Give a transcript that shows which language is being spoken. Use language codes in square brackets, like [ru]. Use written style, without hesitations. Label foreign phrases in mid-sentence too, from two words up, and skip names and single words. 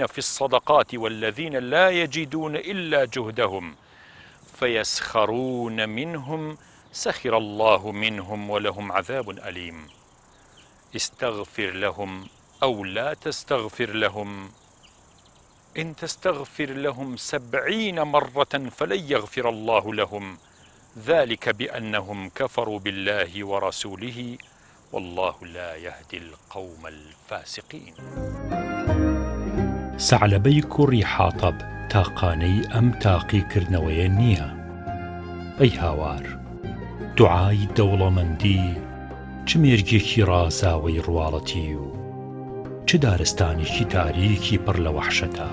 [ar] في الصدقات والذين لا يجدون إلا جهدهم فيسخرون منهم سخر الله منهم ولهم عذاب أليم استغفر لهم أو لا تستغفر لهم إن تستغفر لهم 70 مرة فلن يغفر الله لهم ذلك بأنهم كفروا بالله ورسوله والله لا يهدي القوم الفاسقين. [ckb] سەعلەبەی کوڕی حاتەب تاقانەی ئەم تاقیکردنەوەیە نییە. ئەی هاوار، دوعای دەوڵەمەندی چ مێرگێکی ڕازاوەی ڕواڵەتی و چ دارستانێکی تاریکی پڕ لە وەحشەتە.